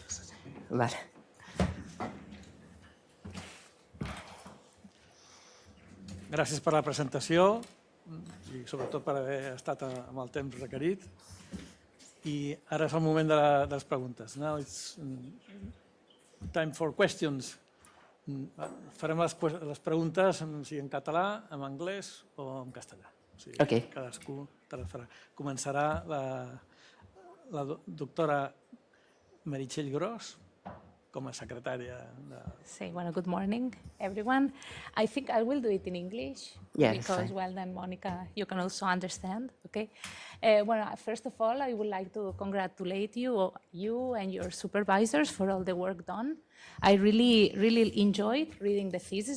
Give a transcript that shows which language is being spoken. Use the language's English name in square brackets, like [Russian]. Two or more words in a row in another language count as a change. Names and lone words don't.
[Catalan] Vale. Gràcies per la presentació i sobretot per haver estat amb el temps requerit. I ara és el moment de les preguntes. [English] Now it's time for questions. [Catalan] Farem les preguntes sigui en català, en anglès o en castellà. O sigui, Okay. Cadascú te les farà. Començarà la doctora Meritxell Gros, com a secretària de... [English] Say, well, good morning, everyone. I think I will do it in English Yeah, because, fine. well, then Monica, you can also understand, okay? Well, first of all, I would like to congratulate you and your supervisors for all the work done. I really enjoyed reading the thesis.